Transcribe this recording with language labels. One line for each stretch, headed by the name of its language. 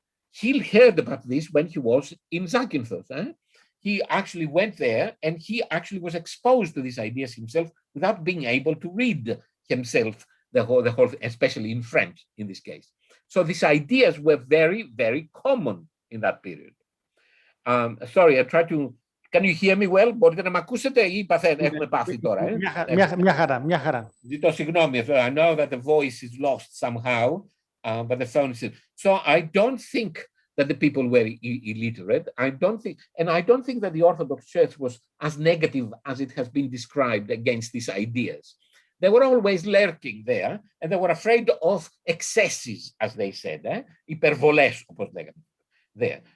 English: He heard about this when he was in Zakynthos. He actually went there, and he actually was exposed to these ideas himself without being able to read himself the whole, especially in French in this case. So these ideas were very, very common in that period. Sorry, I try to. Can you hear me well?
Greek: Μπορείτε να μ' ακούσετε ή έχουμε πάθει τώρα? Μια χαρά. Ζητώ συγγνώμη.
English: I know that the voice is lost somehow, but the phone is. So I don't think that the people were illiterate. I don't think that the Orthodox Church was as negative as it has been described against these ideas. They were always lurking there, and they were afraid of excesses, as they said,
Greek: υπερβολές, όπως λέγαμε
English: there.